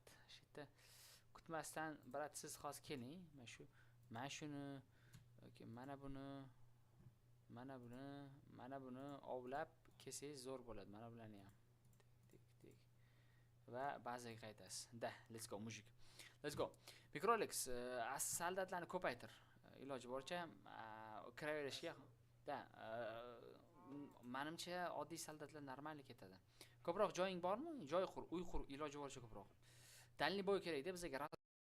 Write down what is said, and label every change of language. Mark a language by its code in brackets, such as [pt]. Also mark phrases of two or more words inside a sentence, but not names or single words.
[uz] Shu yerda kutmasdan brat siz hozir keling. Mana shuni okey, mana buni ovlab kelsangiz zo'r bo'ladi. Mana bularni ham. Tik. Va bazaga qaytasiz. Da, [en] let's go mujik. Let's go. [uz] Microlex, soldatlarni ko'paytir. Iloji boricha kiraverishga. Da, menimcha oddiy soldatlar normalni ketadi. Ko'proq joying bormi? Joy qur, uy qur, iloji boricha ko'proq. [ru] дальний бой [uz] kerak-da bizga.